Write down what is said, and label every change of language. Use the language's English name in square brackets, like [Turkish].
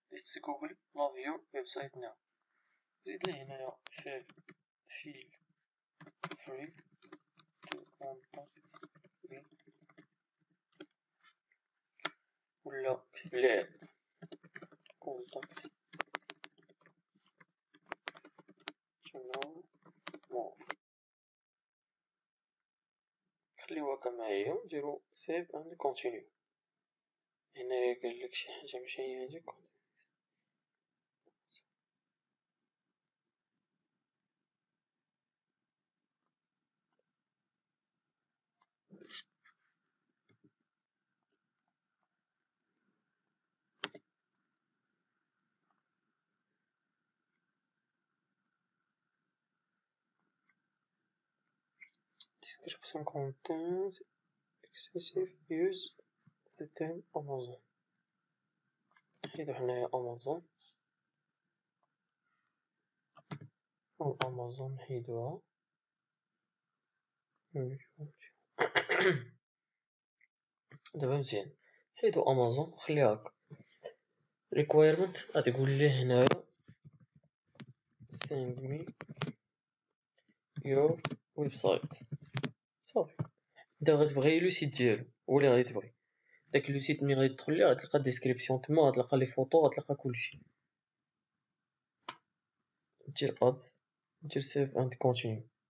[English] Let's Google love your website now. [Arabic] زيد لي هنايا [English] feel free to contact me [Arabic] ولا كتب ليه [English] contact to know more. [Arabic] خليوها كما هي نديرو [English] save and continue. [Arabic] هنايا قالك شي حاجة ماشي هي هاديك. [English] description contains excessive use of the term Amazon. [Arabic] نحيدو حنايا Amazon أو Amazon نحيدوها. دابا مزيان حيدو Amazon خليها هكا. requirement غتقول ليه هنايا [English] send me your website. [Arabic] صافي انت غتبغي لو سيت ديالو هو اللي غادي تبغي. داك لو سيت ملي غادي تدخل ليه غتلقى ديسكريبسيون تما، غتلقى لي فوطو، غتلقى كلشي. [English] دير اد دير سيف اند كونتينيو.